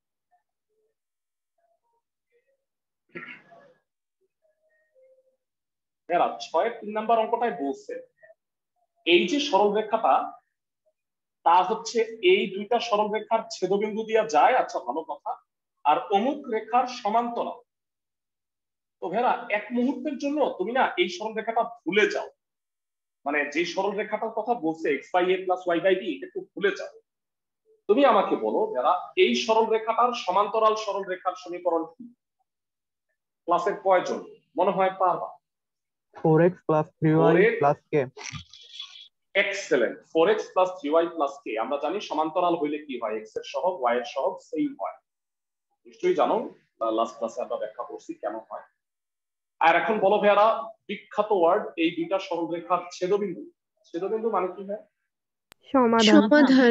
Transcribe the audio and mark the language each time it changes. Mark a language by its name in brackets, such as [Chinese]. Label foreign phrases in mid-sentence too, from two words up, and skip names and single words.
[Bangla] এরা 6 এর 3 নাম্বার অঙ্কটাই বলছে এই যে সরল রেখাটা, তা হচ্ছে এই দুইটা সরল রেখার ছেদবিন্দু দিয়ে যায়, আচ্ছা ভালো কথা, আর অমুক রেখার সমান্তরাল। তো ভেরা এক মুহূর্তের জন্য তুমি না এই সরল রেখাটা ভুলে যাও, মানে যে সরল রেখাটার কথা বলছে [English] x by a plus y by b, [Bangla] এটা একটু ভুলে যাও। তুমি আমাকে বলো ভেরা এই সরল রেখাটার সমান্তরাল সরল রেখার সমীকরণ কি? ক্লাসের কয়জন মনে হয় পারবা? [English] 4x plus 3y plus k। এক্সেলেন্ট। 4x plus 3y plus k। [Bangla] আমরা জানি সমান্তরাল হইলে কি হয়, x এর সহগ y এর সহগ সেম হয়, নিশ্চয়ই জানো, লাস্ট ক্লাসে আমরা ব্যাখ্যা করছি কেন হয়। আর এখন বলো ভাইয়ারা বিখ্যাত ওয়ার্ড এই দুইটা সরল রেখার ছেদবিন্দু। ছেদবিন্দু মানে কি হয়? সমাধান।